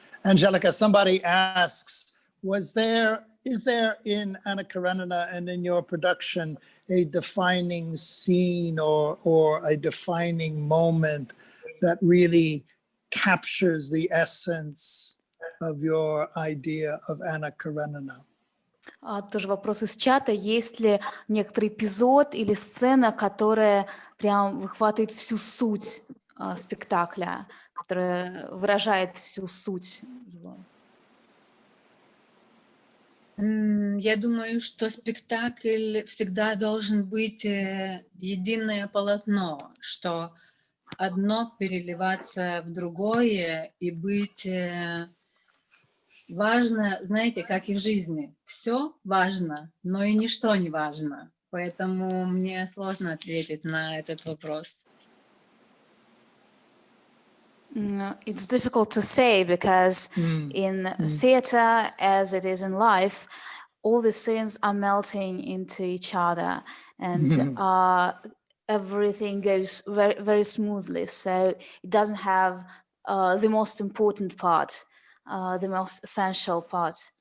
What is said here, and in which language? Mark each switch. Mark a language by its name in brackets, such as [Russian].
[English] Anželika, somebody asks, is there in Anna Karenina and in your production a defining scene or a defining moment that really captures the essence of your idea of Anna Karenina? [Russian] Тоже вопрос из чата. Есть ли некоторый эпизод или сцена, которая прям выхватывает всю суть спектакля, которая выражает всю суть его? Я думаю, что спектакль всегда должен быть единое полотно, что одно переливаться в другое и быть важно, знаете, как и в жизни. Все важно, но и ничто не важно. Поэтому мне сложно ответить на этот вопрос. [English] It's difficult to say, because in theater, as it is in life, all the scenes are melting into each other, and everything goes very, very smoothly. So it doesn't have the most important part, the most essential part.